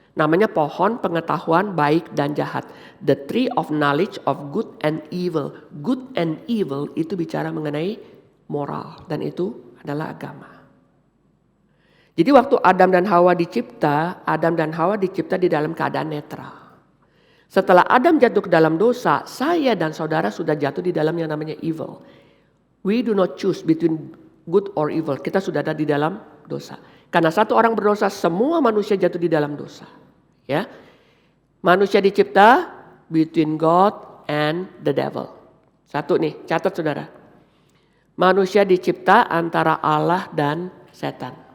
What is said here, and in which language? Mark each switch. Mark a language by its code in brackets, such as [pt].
[id] Namanya pohon pengetahuan baik dan jahat. [en] The tree of knowledge of good and evil. Good and evil [id] itu bicara mengenai moral. Dan itu adalah agama. Jadi waktu Adam dan Hawa dicipta di dalam keadaan netral. Setelah Adam jatuh ke dalam dosa, saya dan saudara sudah jatuh di dalam yang namanya evil. [en] We do not choose between good or evil. [id] Kita sudah ada di dalam dosa. Karena satu orang berdosa, semua manusia jatuh di dalam dosa. Ya, manusia dicipta [en] between God and the devil. [id] Satu nih, catat saudara. Manusia dicipta antara Allah dan setan.